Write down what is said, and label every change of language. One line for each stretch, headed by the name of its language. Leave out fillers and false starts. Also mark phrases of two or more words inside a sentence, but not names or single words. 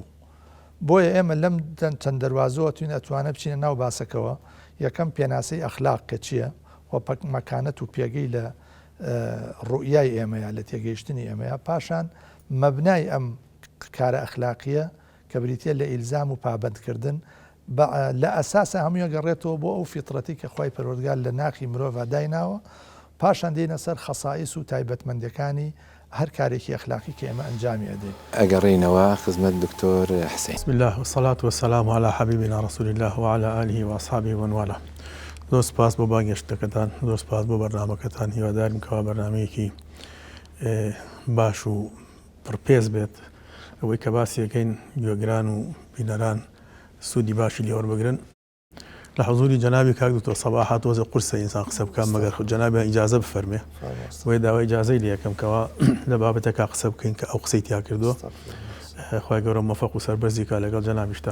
Central Kurdish: بۆیە ئێمە لەم چەند دەواازەوە توین ئەتوانە بچینە ناو باسەکەەوە یەکەم پێناسەی ئەخلاق کە چییە و مەکانەت و پێگەی لە ڕوئیای ئێمەیە لە تێگەیشتنی ئێمەیە پاشان مەبنای ئەم کارە ئەخلاقیە کە بریتە لە ئیلزام و پابندکردن لە ئەساسە هەموویە گەڕێتەوە بۆ ئەو فیترەتی کە خوای پەروەردگار لە ناخی مرۆڤ دایناوە پاشان دێنە سەر خەسائیس و تایبەتمەندەکانی هەر کارێکی ئەخلاقی کە ئێمە ئەنجامی ئەدەین. ئەگەڕێینەوە خزمەت دکتۆر حسین.
Arabic: بسم الله والصلاة والسلام على حبيبنا رسول الله وعلى آله وأصحابه ومن والاه.
Central Kurdish: زۆر سپاس بۆ باگەشتەکەتان زۆر سپاس بۆ بەرنامەکەتان هیوادارم کەوا بەرنامەیەکی باش و پڕپێز بێت ئەوەی کە باسیەکەین گوێگران و بینەران سوودی باشی لێوەربگرن. لە حضوری جەنابی کاک دکتۆر سەباح تۆزە قورسە ئینسان قسە بکات مەگەر جەنابی ئیجازە بفەرمێ وی داوای ئیجازەی لێ یەکەم کەوا لە بابەتێکا قسە بکەین کە ئەو قسەی تیا کردووە خوای گەورە موفق و سەربەرزی کا لەگەڵ جەنابیشتا.